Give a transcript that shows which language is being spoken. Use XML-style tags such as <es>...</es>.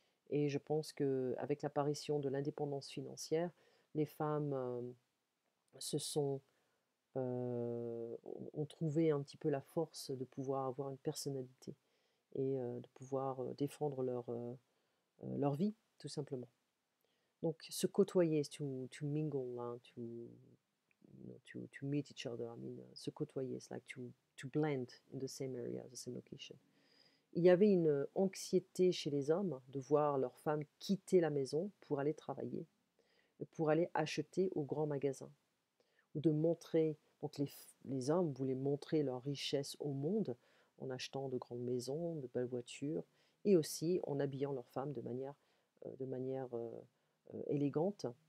<fr>Et je pense qu'avec l'apparition de l'indépendance financière, les femmes se sont ont trouvé un petit peu la force de pouvoir avoir une personnalité et de pouvoir défendre leur vie, tout simplement. Donc, se côtoyer,</fr> <en>to mingle,</en> <fr>hein,</fr> <en>to meet each other, I mean,</en> <fr>se côtoyer,</fr> <en>it's like to blend in the same area, the same location.</en> <fr>Il y avait une anxiété chez les hommes de voir leurs femmes quitter la maison pour aller travailler, pour aller acheter au grand magasin, ou de montrer, donc les hommes voulaient montrer leur richesse au monde en achetant de grandes maisons, de belles voitures, et aussi en habillant leurs femmes de manière élégante.</fr>